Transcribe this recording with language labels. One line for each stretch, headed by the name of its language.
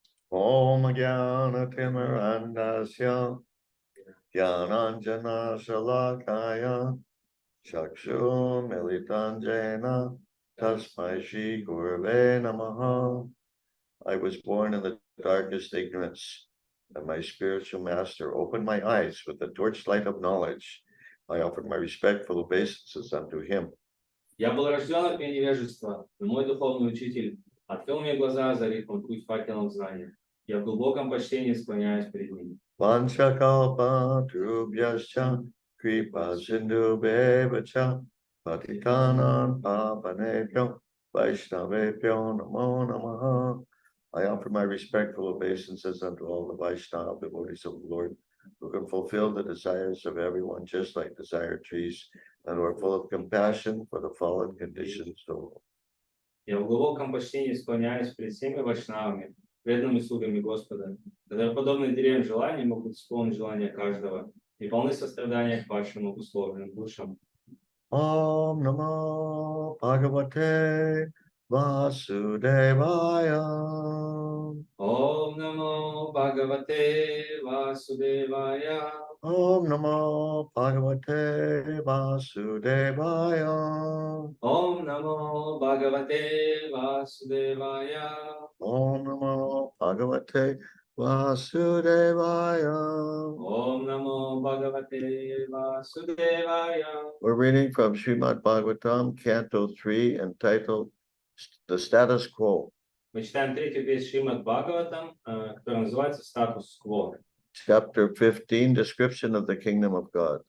Sanskrit: Om Jnana Timirandasya Jnananjana Shalakaya Chakshu Militanjena Tasmai Shri Gurave Namaha.
English: I was born in the darkest ignorance, and my spiritual master opened my eyes with the torchlight of knowledge. I offered my respectful obeisances unto him.
Russian: Я был рожден от невежества, но мой духовный учитель открыл мне глаза, озарив мой путь факелом знания. Я в глубоком почтении склоняюсь перед ним.
Sanskrit: Vanchakalpa Trubhyascha Kripa Sindhu Bevacha Patitanam Pavanebhyo Vaishnavebhyo Namo Namaha.
English: I offer my respectful obeisances unto all the Vaishnava devotees of the Lord, who can fulfill the desires of everyone just like desired trees, and who are full of compassion for the fallen conditioned soul.
Russian: Я в глубоком почтении склоняюсь перед всеми вайшнавами, преданными слугами Господа, которые, подобно деревьям желаний, могут исполнить желания каждого и полны сострадания к вашим обусловленным душам.
Sanskrit: Om Namo Bhagavate Vasudevaya. Om Namo Bhagavate Vasudevaya. Om Namo Bhagavate Vasudevaya. Om Namo Bhagavate Vasudevaya. Om Namo Bhagavate Vasudevaya. Om Namo Bhagavate Vasudevaya.
English: We're reading from Srimad Bhagavatam, Canto 3, entitled The Status Quo.
Russian: Мы читаем третью вещь Шримад Бхагаватам, которая называется «Статус-кво».
English: Chapter 15, Description of the Kingdom of God.